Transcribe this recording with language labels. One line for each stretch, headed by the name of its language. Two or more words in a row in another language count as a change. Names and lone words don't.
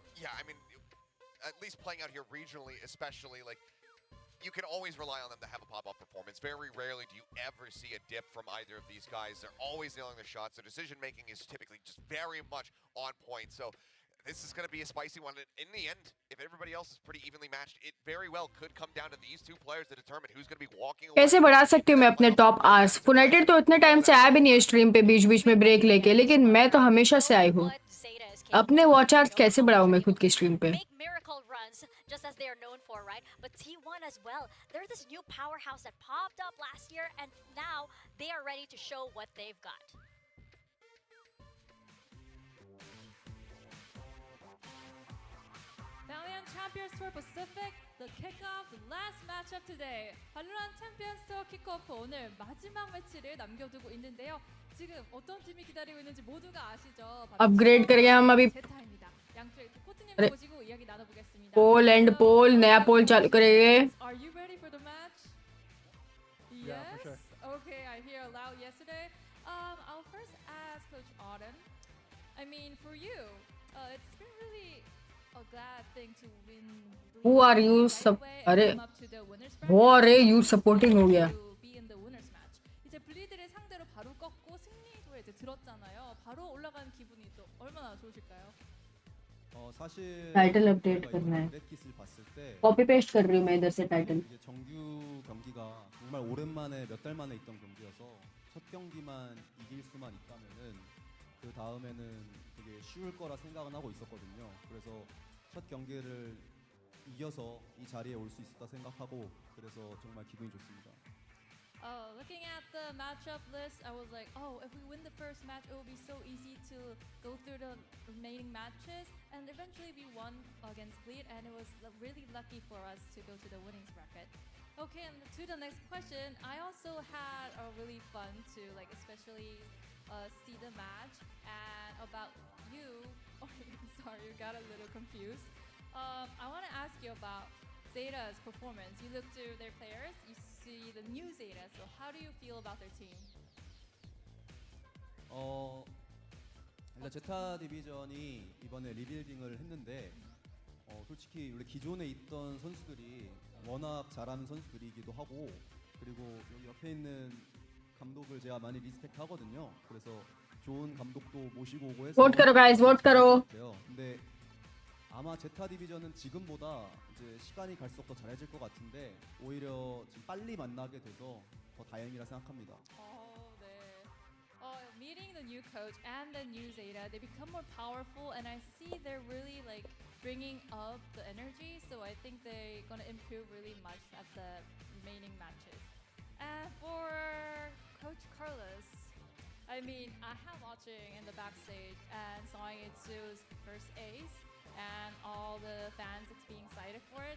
English: Yeah, I mean, at least playing out here regionally, especially, like, you can always rely on them to have a pop-up performance. Very rarely do you ever see a dip from either of these guys. They're always nailing their shots. Their decision-making is typically just very much on point. So this is going to be a spicy one. In the end, if everybody else is pretty evenly matched, it very well could come down to these two players to determine who's going to be walking away.
Hindi: कैसे बढ़ा सकती हूँ मैं अपने टॉप आर्स? यूनाइटेड तो इतने टाइम से आया भी नहीं है स्ट्रीम पे बीच बीच में ब्रेक लेके, लेकिन मैं तो हमेशा से आई हूँ. अपने
English: watch hours
Hindi: कैसे बढ़ाऊँ मैं खुद की स्ट्रीम पे?
English: Miracle runs, just as they are known for, right? But T1 as well. They're this new powerhouse that popped up last year, and now they are ready to show what they've got. Valiant Champions Tour Pacific, the kickoff, the last matchup today.
Korean: Valorant Champions Tour Kickoff 오늘 마지막 매치를 남겨두고 있는데요. 지금 어떤 팀이 기다리고 있는지 모두가 아시죠?
Hindi: अपग्रेड करेंगे हम अभी.
Korean: 제타입니다. 양쪽에 코치님
Hindi: अरे.
Korean: 모시고 이야기 나눠보겠습니다.
English: poll and poll
Hindi: नया पोल चालू करेंगे.
English: Are you ready for the match? Yes. Yeah, for sure. Okay, I hear loud yesterday. I'll first ask Coach Auden. I mean, for you, it's been really a glad thing to win. Who are you? अरे वो अरे you supporting हो गया. Be in the winners match.
Korean: 이제 블리드를 상대로 바로 꺾고 승리도에 이제 들었잖아요. 바로 올라간 기분이 또 얼마나 좋으실까요? 사실
English: title update
Hindi: करना है.
Korean: 킷을 봤을 때
English: copy paste
Hindi: कर रही हूँ मैं इधर से टाइटल.
Korean: 이게 정규 경기가 정말 오랜만에 몇 달 만에 있던 경기여서 첫 경기만 이길 수만 있다면은 그 다음에는 되게 쉬울 거라 생각은 하고 있었거든요. 그래서 첫 경기를 이겨서 이 자리에 올 수 있었다 생각하고 그래서 정말 기분이 좋습니다.
English: Looking at the matchup list, I was like, oh, if we win the first match, it will be so easy to go through the remaining matches. And eventually we won against Bleed, and it was really lucky for us to go to the winnings bracket. Okay, and to the next question, I also had a really fun to especially see the match. And about you, oh, sorry, you got a little confused. I want to ask you about ZETA's performance. You look to their players, you see the new ZETA. So how do you feel about their team?
Korean: 일단 제타 디비전이 이번에 리빌딩을 했는데 솔직히 원래 기존에 있던 선수들이 워낙 잘하는 선수들이기도 하고 그리고 여기 옆에 있는 감독을 제가 많이 리스펙트 하거든요. 그래서 좋은 감독도 모시고 오고 해서
Hindi: वोट करो guys, वोट करो.
Korean: 근데 아마 제타 디비전은 지금보다 이제 시간이 갈수록 더 잘해질 것 같은데 오히려 지금 빨리 만나게 돼서 더 다행이라 생각합니다.
English: Meeting the new coach and the new ZETA, they become more powerful, and I see they're really bringing up the energy. So I think they're gonna improve really much at the remaining matches. And for Coach Carlos, I mean, I have watching in the backstage and saw Itsu's first ace, and all the fans being excited for it.